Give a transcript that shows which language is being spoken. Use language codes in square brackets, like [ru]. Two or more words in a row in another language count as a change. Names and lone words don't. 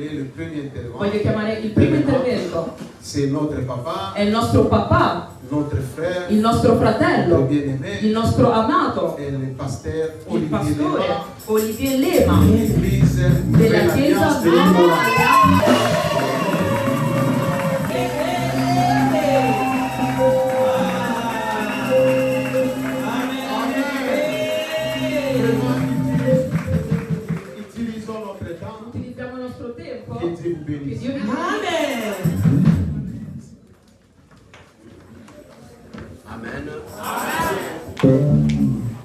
[fr] premier intervenant. [it] Voglio chiamare il primo intervento. [fr] C'est notre papa, [it] È il nostro papà, [fr] notre frère, [it] il nostro [fr] notre [it] fratello, [fr] bien-aimé, [it] il nostro amato, [fr] et le pasteur [it] il Olivier pastore Lema, Olivier Lema [fr] l'église [it] della [fr] Nouvelle [it] Chiesa [fr] Alliance de [it] Nuova Limoges. Alleanza. [fr] Utilisons notre temps. [it] Utilizziamo il nostro tempo. [fr] Que Dieu vous [it] Che [fr] bénisse. [it] Dio vi benedica. Amen. Amen.